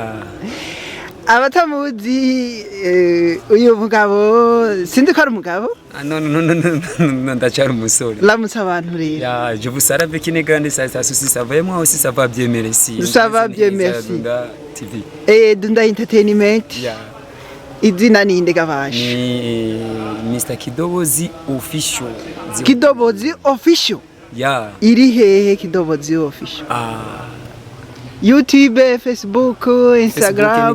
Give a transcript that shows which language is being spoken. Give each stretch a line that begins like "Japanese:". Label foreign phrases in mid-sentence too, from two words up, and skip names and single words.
Rundi: abatamuzi uyu mugabo sindi ko ari umugabo no ndacyari umusore lamutse abantu rero
French: je vous salue avec une grande satisfaction si ça va moi aussi ça va bien merci ça va bien merci
Rundi: Dunda TV Dunda Entertainment izina ninde gabaje ni Mr Kidobozi official Kidobozi official iri hehe Kidobozi official YouTube Facebook Instagram